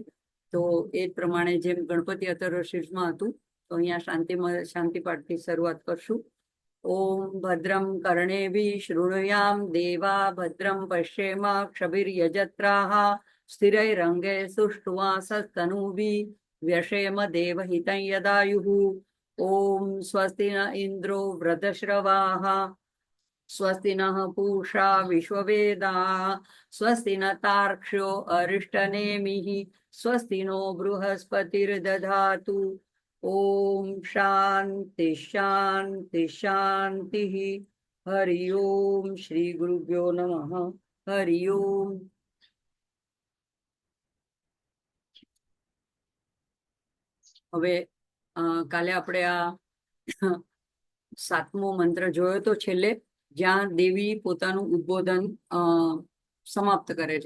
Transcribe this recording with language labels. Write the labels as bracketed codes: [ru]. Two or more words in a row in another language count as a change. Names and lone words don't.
[gu] તો એ પ્રમાણે જેમ ગણપતિ અથર્વશીર્ષમાં હતું તો અહીંયા શાંતિ પાઠથી શરૂઆત કરશું। [sa] ઓમ ભદ્રમ કર્ણેભિઃ શૃણુયામ દેવા ભદ્રમ પશ્યેમાક્ષભિર્યજત્રાઃ સ્થિરૈરંગે સુષ્ઠુવાસस्तनूभिः व्यशेम देवहितं यदायुः। ओम स्वस्ति न इंद्रो वृद्धश्रवाः स्वस्ति नः पूषा विश्ववेदाः स्वस्ति न तार्क्ष्यो अरिष्टनेमिः स्वस्ति नो बृहस्पतिर्दधातु। ओम शांति शांति शांति। हरि ओम श्री गुरुभ्यो नमः। हरि ओम। [gu] હવે કાલે આપણે આ સાતમો મંત્ર જોયો તો છેલ્લે જ્યાં દેવી પોતાનું ઉદ્બોધન સમાપ્ત કરે છે।